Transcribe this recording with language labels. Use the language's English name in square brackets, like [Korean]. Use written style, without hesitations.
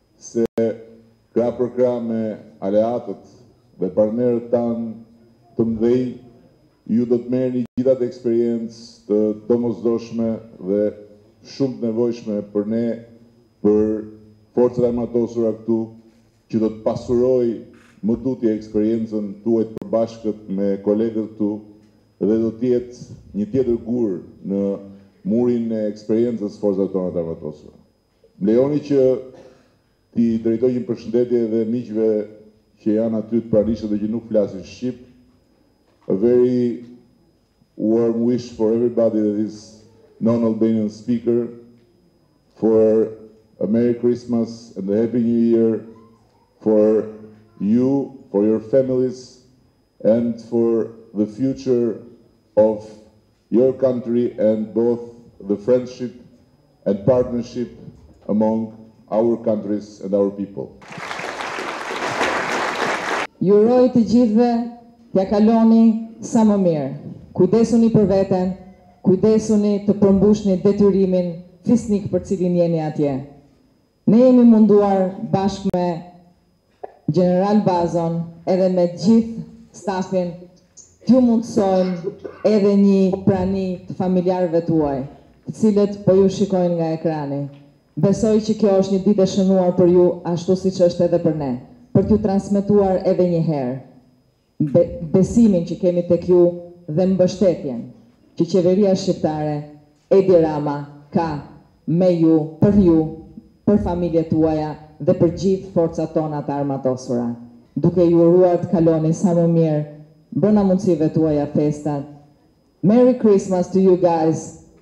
[Albanian] se krah për krah me aleatët dhe partnerët tanë të mëdhenj, ju do të merrni gjithë atë eksperiencë të domosdoshme dhe shumë të nevojshme për ne, për forcat armatosura këtu, që do të pasuroj më tutje eksperiencën tuaj të përbashkët me kolegët këtu dhe do të jetë një tjetër gur në murin e eksperiencës forcave tona të armatosura. Më lejoni që t'i drejtoj një përshëndetje dhe miqve që janë aty të pranishëm dhe që nuk flasin shqip. [English] A very warm wish for everybody that is non-Albanian speaker for a Merry Christmas and a Happy New Year for you, for your families, and for the future of your country and both the friendship and partnership among our countries and our people. [Albanian] Ju uroj të gjithëve t'ja kaloni sa më mirë. Kujdesuni për veten, kujdesuni të përmbushni detyrimin fisnik për cilin jeni atje. Ne jemi munduar bashkë me General Bazon edhe me gjithë stafin t'ju mundsojmë edhe një prani të familjarëve tuaj, të cilët po ju shikojnë nga ekrani. Besoj që kjo është një ditë e shënuar për ju, ashtu siç është edhe për ne, për t'ju transmetuar edhe një herë besimin që kemi tek ju dhe mbështetjen që qeveria shqiptare, Edi Rama, ka me ju, për familjet tuaja dhe për gjithë forcat tona të armatosura. Duke ju uruar të kaloni sa më mirë brenda mundësive tuaja festat. [English] Merry Christmas to you guys.